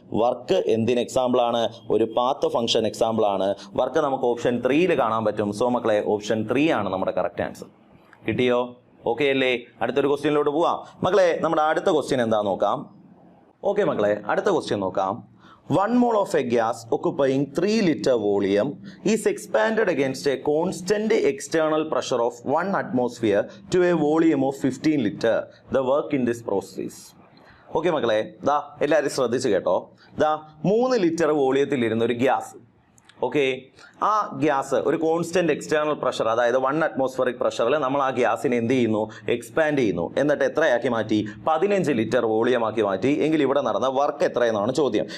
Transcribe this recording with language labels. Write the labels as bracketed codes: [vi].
[ml] Work എന്തിന് example ആണ്? ഒരു പാത്ത് ഫംഗ്ഷൻ എക്സാമ്പിൾ ആണ്. വർക്ക് നമുക്ക് ഓപ്ഷൻ 3 കാണാൻ പറ്റും. സോ മക്കളെ ഓപ്ഷൻ 3 ആണ് നമ്മുടെ കറക്റ്റ് ആൻസർ. കിട്ടിയോ? ഓക്കെ അല്ലേ? അടുത്തൊരു ക്വസ്റ്റ്യനിലോട്ട് പോവാം. മക്കളെ നമ്മുടെ അടുത്ത ക്വസ്റ്റ്യൻ എന്താ നോക്കാം. ഓക്കെ മക്കളെ അടുത്ത ക്വസ്റ്റ്യൻ നോക്കാം. [en] 1 mole of a gas occupying 3 liter volume is expanded against a constant external pressure of 1 atmosphere to a volume of 15 liter. The work in this process. [ml] Okay മക്കളെ, ദാ എല്ലാവരും ശ്രദ്ധിച്ച് കേട്ടോ. ദാ 3 ലിറ്റർ വോളിയത്തിൽ ഇരുന്ന ഒരു ഗ്യാസ്. ഓക്കെ, ആ ഗ്യാസ് ഒരു കോൺസ്റ്റന്റ് എക്സ്റ്റേണൽ പ്രഷർ, അതായത് 1 അറ്റ്മോസ്ഫിയറിക് പ്രഷറിൽ നമ്മൾ ആ ഗ്യാസിനെ എന്ത് ചെയ്യുന്നു? എക്സ്പാൻഡ് ചെയ്യുന്നു. എന്നിട്ട് എത്രയാക്കി മാറ്റി? 15 ലിറ്റർ വോളിയം ആക്കി മാറ്റി. എങ്കിൽ ഇവിടെ നടന്ന വർക്ക് എത്രയെന്നാണ് ചോദ്യം.